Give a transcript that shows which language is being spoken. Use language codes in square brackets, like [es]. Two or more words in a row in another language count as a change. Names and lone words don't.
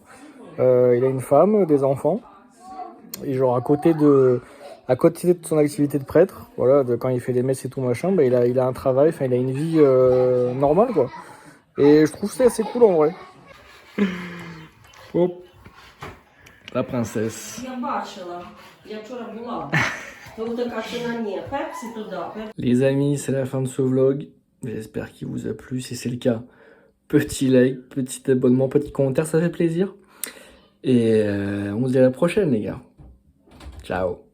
[fr] Il a une femme, des enfants. Et genre à côté de son activité de prêtre, voilà, quand il fait les messes et tout machin, bah, il a un travail, enfin il a une vie normale quoi. Et je trouve ça assez cool en vrai. Hop. La princesse. [uk] Я бачила, я вчора була. Ну така ціна ні, пепсі туди, пепсі. [fr] Les amis, c'est la fin de ce vlog. J'espère qu'il vous a plu. Si c'est le cas, petit like, petit abonnement, petit commentaire, ça fait plaisir. Et on se dit à la prochaine les gars. Ciao.